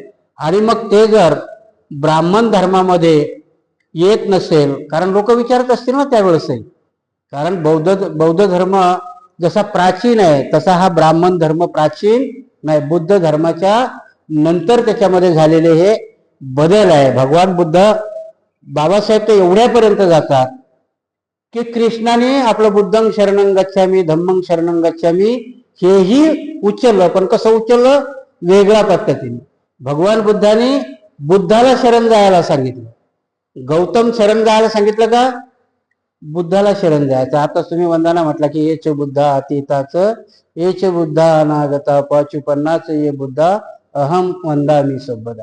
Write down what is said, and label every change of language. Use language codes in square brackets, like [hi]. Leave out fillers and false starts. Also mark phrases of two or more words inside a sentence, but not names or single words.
[mr] आणि मग ते जर ब्राह्मण धर्मामध्ये येत नसेल, कारण लोक विचारत असतील ना त्यावेळेसही, कारण बौद्ध धर्म जसा प्राचीन आहे तसा हा ब्राह्मण धर्म प्राचीन नाही. बुद्ध धर्माच्या नंतर त्याच्यामध्ये झालेले हे बदल आहे. भगवान बुद्ध बाबासाहेब ते एवढ्यापर्यंत जातात की कृष्णाने आपलं [pi] बुद्धं शरणं गच्छामि, धम्मं शरणं गच्छामि [mr] हेही उचललं. पण कसं उचललं? वेगळ्या पद्धतीने. भगवान बुद्धाने बुद्धाला शरण जायला सांगितलं. गौतम शरण जायला सांगितलं का? बुद्धाला शरण जायचं. आता तुम्ही वंदना म्हटला की [pi] येच बुद्धा अतीताच, येच बुद्धा अनागता, पाचुपन्नाच ये बुद्धा अहम वंदामी सबदा.